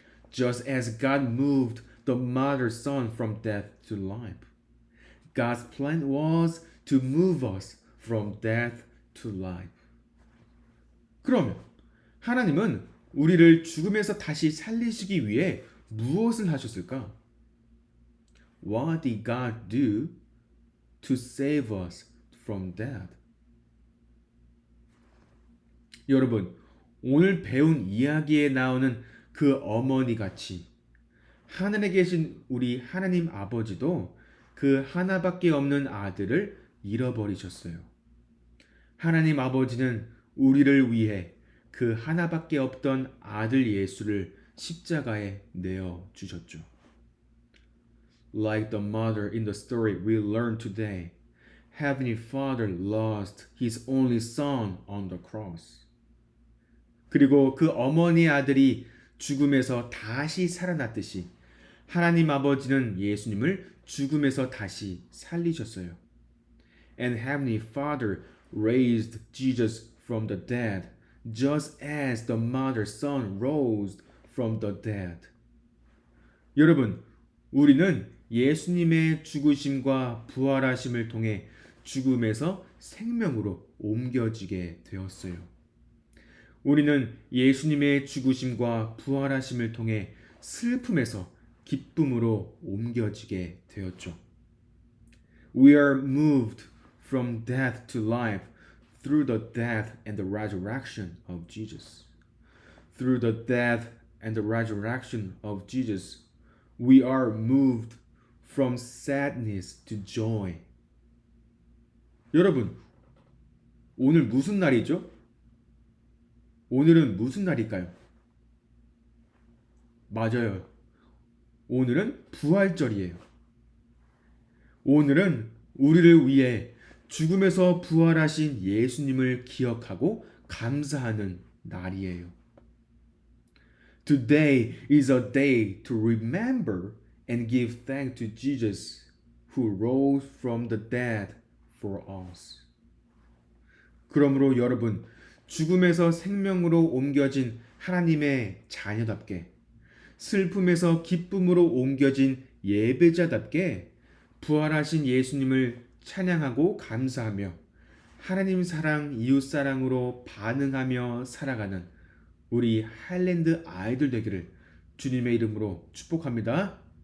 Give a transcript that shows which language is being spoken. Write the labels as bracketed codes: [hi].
[en] Just as God moved the mother's son from death to life, God's plan was to move us from death to life. [ko] 그러면 하나님은 우리를 죽음에서 다시 살리시기 위해 무엇을 하셨을까? [en] What did God do to save us from death? [ko] 여러분, 오늘 배운 이야기에 나오는 그 어머니 같이 하늘에 계신 우리 하나님 아버지도 그 하나밖에 없는 아들을 잃어버리셨어요. 하나님 아버지는 우리를 위해 그 하나밖에 없던 아들 예수를 십자가에 내어 주셨죠. [en] Like the mother in the story we learned today, Heavenly Father lost His only Son on the cross. [ko] 그리고 그 어머니의 아들이 죽음에서 다시 살아났듯이 하나님 아버지는 예수님을 죽음에서 다시 살리셨어요. [en] And Heavenly Father raised Jesus from the dead, just as the mother's son rose from the dead. [ko] 여러분, 우리는 예수님의 죽으심과 부활하심을 통해 죽음에서 생명으로 옮겨지게 되었어요. 우리는 예수님의 죽으심과 부활하심을 통해 슬픔에서 기쁨으로 옮겨지게 되었죠. [en] We are moved from death to life through the death and the resurrection of Jesus. Through the death and the resurrection of Jesus, we are moved from sadness to joy. [ko] 여러분, 오늘 무슨 날이죠? 오늘은 무슨 날일까요? 맞아요. 오늘은 부활절이에요. 오늘은 우리를 위해 죽음에서 부활하신 예수님을 기억하고 감사하는 날이에요. [en] Today is a day to remember and give thanks to Jesus who rose from the dead for us. [ko] 그러므로 여러분, 죽음에서 생명으로 옮겨진 하나님의 자녀답게, 슬픔에서 기쁨으로 옮겨진 예배자답게 부활하신 예수님을 찬양하고 감사하며 하나님 사랑, 이웃 사랑으로 반응하며 살아가는 우리 하일랜드 아이들 되기를 주님의 이름으로 축복합니다.